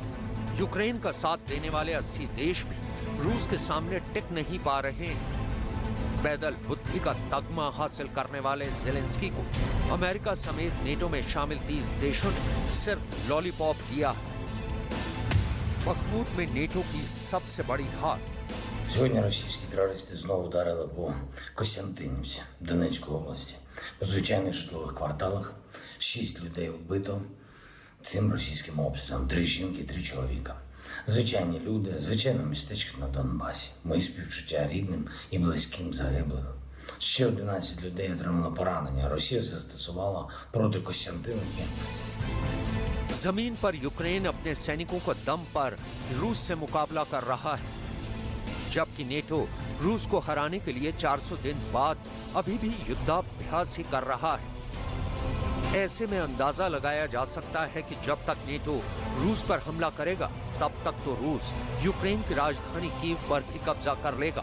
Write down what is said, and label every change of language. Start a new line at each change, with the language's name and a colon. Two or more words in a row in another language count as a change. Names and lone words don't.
Hindi: यूक्रेन का साथ देने वाले 80 देश भी रूस के सामने टिक नहीं पा रहे हैं। पैदल बुद्धि का तगमा हासिल करने वाले ज़ेलेंस्की को अमेरिका समेत नेटो में शामिल 30 देशों ने सिर्फ लॉलीपॉप दिया है। बखमूत में नेटो की सबसे बड़ी हार।
Ukrainian: Сьогодні російські терористи знову ударили по Костянтинівці, Донецької області. У звичайних житлових кварталах 6 людей вбито цим російським обстрілом, 3 жінки, 3 чоловіка. Звичайні люди, звичайне містечко на Донбасі. Мої співчуття рідним і близьким загиблих. Ще 11 людей отримали поранення. Росія застосувала проти Костянтинівки
Hindi: जमीन पर यूक्रेन अपने सैनिकों को दम पर रूस से मुकाबला कर रहा है, जबकि नेटो रूस को हराने के लिए 400 दिन बाद अभी भी युद्धाभ्यास ही कर रहा है। ऐसे में अंदाजा लगाया जा सकता है कि जब तक नेटो रूस पर हमला करेगा, तब तक तो रूस यूक्रेन की राजधानी कीव पर भी कब्जा कर लेगा।